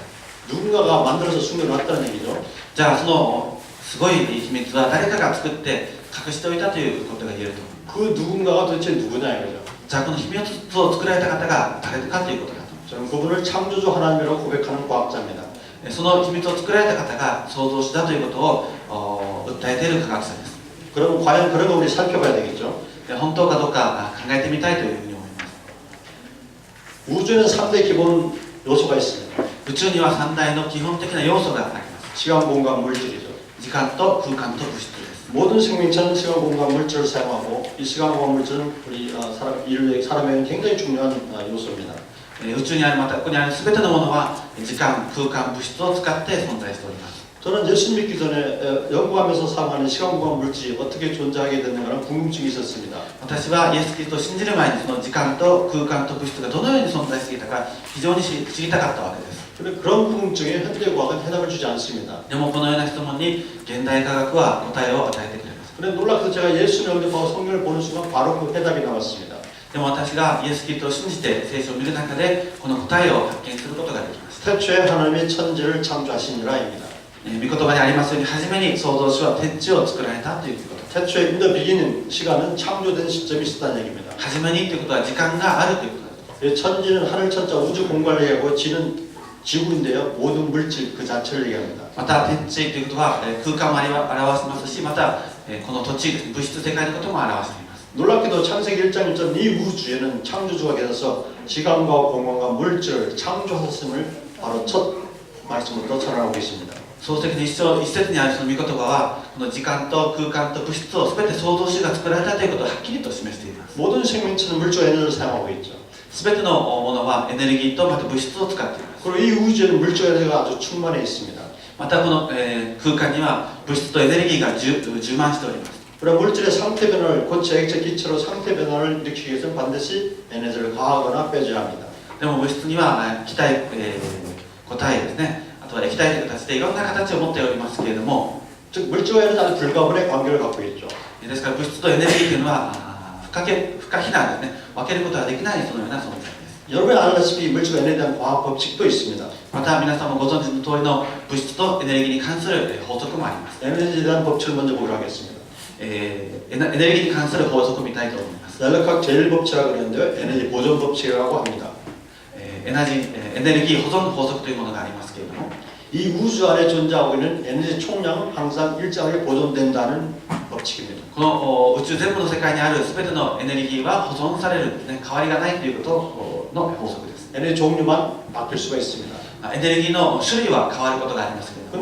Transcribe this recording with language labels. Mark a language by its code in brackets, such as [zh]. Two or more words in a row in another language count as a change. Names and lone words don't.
[ko] 누군가가 만들어서 숨겨놨다는 얘기죠. [ja] じゃあそのすごい秘密は誰かが作って隠しておいたということが言えると思います。 [ko] 그 누군가가 도대체 누구냐 이거죠. [ja] じゃあこの秘密を作られた方が誰かということだと思います。 [ko] 저는 그분을 창조주 하나님이라고 고백하는 과학자입니다. [ja] その秘密を作られた方が創造主だということを訴えている科学者です。 [ko] 그럼 과연 그런 거 우리 살펴봐야 되겠죠. [ja] で本当かどうか考えてみたいというふうに思います。 [ko] 우주에는 3대 기본 요소가 있습니다. [ja] 宇宙には3大の基本的な要素があります。 [ko] 시간, 공간, 물질이죠. [ja] 時間と空間と物質です。 [ko] 모든 생명체는 시간, 공간, 물질을 사용하고 이 시간, 공간, 물질은 우리 사람에게 굉장히 중요한 요소입니다. [ja] 宇宙にあるまたここにある全てのものは時間、空間、物質を使って存在しております。 [ko] 저는 예수 믿기 전에 연구하면서 사용하는 시간, 공간, 물질이 어떻게 존재하게 됐는가는 궁금증이 있었습니다. [ja] 私はイエス・キリストを信じる前にその時間と空間と物質がどのように存在していたか非常に知りたかったわけです。 [ko] 그런데 그런 궁금증에 현대 과학은 해답을 주지 않습니다. [ja] でもこのような質問に現代科学は答えを与えてくれます。 [ko] 그런데 놀랍게도 제가 예수를 영접하고 성경을 보는 순간 바로 그 해답이 나왔습니다. [ja] でも私がイエス・キリストを信じて聖書を見る中でこの答えを発見することができました。 [ko] 태초에 하나님이 천지를 창조하시니라입니다. [ja] 御言葉にありますように初めに創造主は天地を作られたということ。 [ko] 태초에 [en] in the beginning [ko] 시간은 창조된 시점이 있었다는 얘기입니다. [ja] 初めにということは時間があるということです。 [ko] 천지는 하늘 천자 우주 공간을 얘기하고 지는 지구인데요. 모든 물질 그 자체를 얘기합니다. [ja] また天地ということは空間も表しますし、またこの土地、物質世界のことも表しています。 [ko] 놀랍게도 창세기 1장 1절 이 우주에는 창조주가 계셔서 시간과 공간과 물질을 창조하셨음을 바로 첫 말씀으로 전하고 계십니다. [ja] 創世記の一節にあるその御言葉はこの時間と空間と物質を全て創造主が作られたということをはっきりと示しています。 [ko] 모든 생명체는 물질 에너지를 사용하고 있죠. [ja] 全てのものはエネルギーとまた物質を使っています。 [ko] 그리고 이 우주에는 물질 에너지가 아주 충만해 있습니다. [ja] またこの、空間には物質とエネルギーが充満しております。 [ko] 그러나 물질의 상태 변화를 고체, 액체, 기체로 상태 변화를 일으키기 위해서는 반드시 에너지를 가하거나 빼줘야 합니다. [ja] でも物質には気体、固体ですね、あとは液体という形でいろんな形を持っておりますけれども、 [ko] 즉 물질과 에너지는 아주 불가분의 관계를 갖고 있죠. [ja] ですから物質とエネルギーというのは不可避なんですね。分けることができないそのような存在です。 [ko] 여러분이 아시다시피 물질과 에너지에 대한 과학 법칙도 있습니다. [ja] また皆さんもご存知の通りの物質とエネルギーに関する法則もあります。 [ko] 에너지에 대한 법칙을 먼저 보기로 하겠습니다. [ja] エネルギーに関する法則を見たいと思います。 [ko] 연력학 제1법칙이라고 그러는데요. 에너지 보존 법칙이라고 합니다. [ja] エネルギー保存法則というものがありますけれども、 [ko] 이 우주 안에 존재하고 있는 에너지 총량은 항상 일정하게 보존된다는 법칙입니다. [ja] この宇宙全部の世界にある全てのエネルギーは保存されるんですね。変わりがないということの法則です。 [ko] 에너지 종류만 바뀔 수가 있습니다. [ja] エネルギーの種類は変わることがありますけれども、